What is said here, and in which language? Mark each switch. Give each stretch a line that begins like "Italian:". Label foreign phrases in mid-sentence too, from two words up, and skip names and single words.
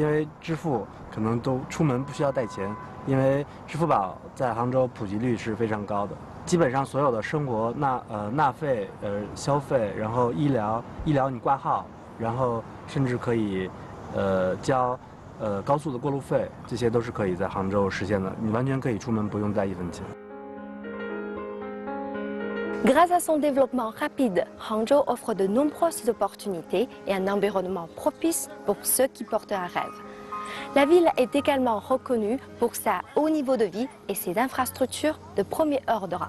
Chinese: 因为支付可能都出门不需要带钱，因为支付宝在杭州普及率是非常高的，基本上所有的生活纳费消费，然后医疗你挂号，然后甚至可以交高速的过路费，这些都是可以在杭州实现的，你完全可以出门不用带1分钱。
French: Grâce à son développement rapide, Hangzhou offre de nombreuses opportunités et un environnement propice pour ceux qui portent un rêve. La ville est également reconnue pour sa haut niveau de vie et ses infrastructures de premier ordre.